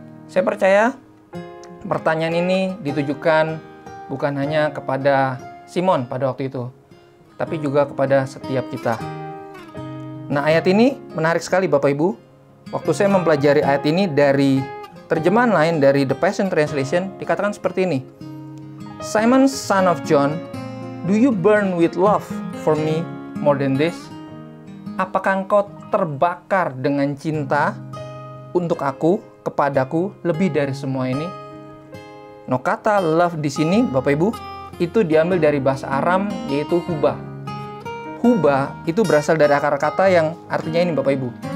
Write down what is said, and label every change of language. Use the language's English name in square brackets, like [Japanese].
[Indonesian] Saya percaya pertanyaan ini ditujukan bukan hanya kepada Simon pada waktu itu, tapi juga kepada setiap kita. Nah, ayat ini menarik sekali Bapak Ibu. Waktu saya mempelajari ayat ini dari terjemahan lain, dari The Passion Translation, dikatakan seperti ini. [English] Simon, son of John, do you burn with love for me more than this? [Indonesian] Apakah engkau terbakar dengan cinta untuk aku, kepadaku, lebih dari semua ini? No, kata love di sini, Bapak Ibu, itu diambil dari bahasa Aram, yaitu huba. Huba itu berasal dari akar kata yang artinya ini, Bapak Ibu.